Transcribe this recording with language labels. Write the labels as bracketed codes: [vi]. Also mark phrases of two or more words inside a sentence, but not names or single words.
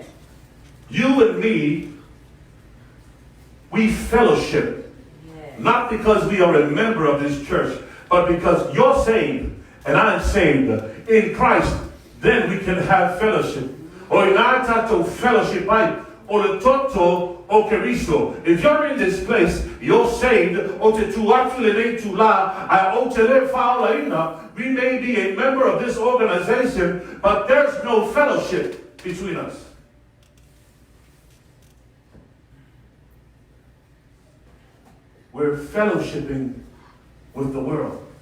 [en] You and me, we fellowship. Yes. Not because we are a member of this church, but because you're saved and I'm saved in Christ, then we can have fellowship. Or in our title, fellowship, right? Or the [sm] toto o keriso. [en] If you're in this place, you're saved. We may be a member of this organization, but there's no fellowship between us. We're fellowshipping with the world.